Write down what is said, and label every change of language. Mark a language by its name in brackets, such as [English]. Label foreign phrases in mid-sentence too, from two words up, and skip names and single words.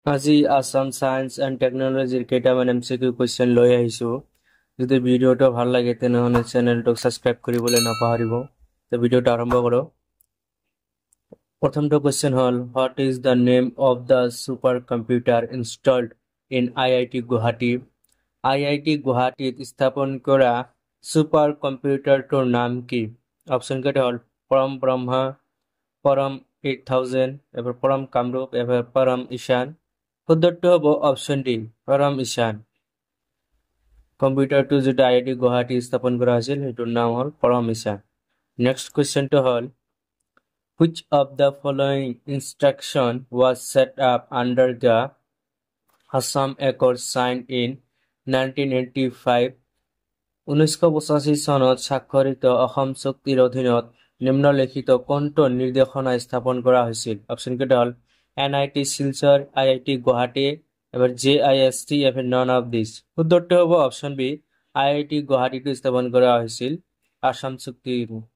[Assamese] আজি আসাম সায়েন্স এণ্ড টেকনলজিৰ কেইটামান MCQ কুৱেশ্যন লৈ আহিছোঁ। যদি ভিডিঅ'টো ভাল লাগে তেনেহ'লে চেনেলটোক ছাবস্ক্ৰাইব কৰিবলৈ নাপাহৰিব। তো ভিডিঅ'টো আৰম্ভ কৰোঁ। প্ৰথমটো কুৱেশ্যন হ'ল, [English] What is the name of the super computer installed in IIT Guwahati? [Assamese] IIT গুৱাহাটীত স্থাপন কৰা [English] super computer [Assamese] নাম কি? অপশ্যন কেইটা হ'ল পৰম ব্ৰহ্মা, পৰম 8000, এবার পরম কামরূপ, এবার পরম ঈশান। শুদ্ধটো হ'ব [English] option D, [Assamese] পৰম ঈশান। কম্পিউটাৰটো যেটা IIT গুৱাহাটী স্থাপন কৰা হৈছিল সেইটোৰ নাম হ'ল পৰম ঈশান। নেক্সট কুৱেশ্যনটো হ'ল, [English] which of the following instruction was set up under the Assam Accord signed in 1985? [Assamese] 1985 চনত স্বাক্ষৰিত অসম চুক্তিৰ অধীনত নিম্নলিখিত কোনটো নিৰ্দেশনা স্থাপন কৰা হৈছিল? অপশ্যন কেইটা হ'ল NIT শিলচৰ, IIT গুৱাহাটী, এবার JIST, এবার [English] none of this. [Assamese] শুদ্ধটো হ'ব [English] option B, [Assamese] IIT গুৱাহাটীটো স্থাপন কৰা হৈছিল আসাম চুক্তিৰ।